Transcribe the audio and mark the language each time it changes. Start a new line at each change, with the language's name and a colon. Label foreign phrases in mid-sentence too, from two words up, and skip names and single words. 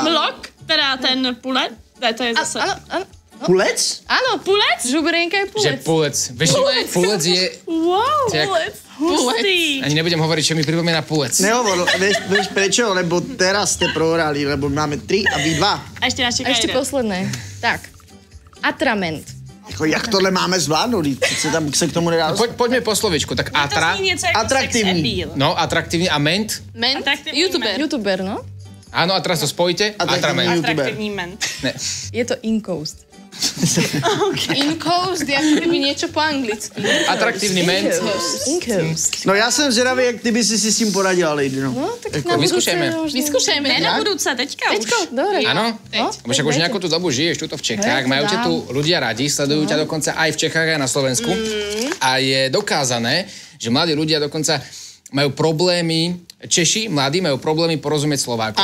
Czech: Mlok? Teda ten pulet? Ne, to je zase...
Slovak: Áno.
Czech: Pulec?
Slovak: Áno, pulec. Žubrienka je že pulec. pulec. Vieš, pulec je... Wow,
Czech: Jak- hustý.
Slovak: Ani nebudem hovoriť, čo mi pripomína pulec. Nehovor, vieš prečo? Lebo teraz ste prohrali, lebo máme 3 a vy 2.
Czech: A ještě nás A čeká
Slovak: ešte jeden. posledné. Tak. Atrament.
Czech: Jako, jak tohle máme zvládnout? Se tam se k tomu nedá dostat.
Slovak: Poďme po slovičku. Tak To atra,
Czech: zní něco jako Atraktivní.
English: sex appeal.
Slovak: no, atraktívny a ment. Ment.
Czech: Atraktivní YouTuber. YouTuber, no?
Slovak: Áno, a teraz to spojite. Atraktívny Atrament. YouTuber.
Czech: Atraktivní ment. Ne.
Slovak: Je to incoast. Incoast, ako keby niečo po anglicky. Atraktívny ment. Incoast.
Czech: No já jsem zvědavý, jak ty by si s tím poradila, Lady, no.
Slovak: No, tak
Czech: Jako
Slovak: na budúce vyskúšajme. možno- Vyskúšajme.
Czech: Ne na budúce, teďka už.
Slovak: Teďko, dobre. Áno? No, Lebo však už dajte. nejakú tú dobu žiješ tuto v Čechách, Hej, majú ťa dám. tu ľudia radi, sledujú ťa dokonca aj v Čechách, aj na Slovensku. A je dokázané, že mladí ľudia dokonca majú problémy, Češi, mladí, majú problémy porozumieť Slovákom.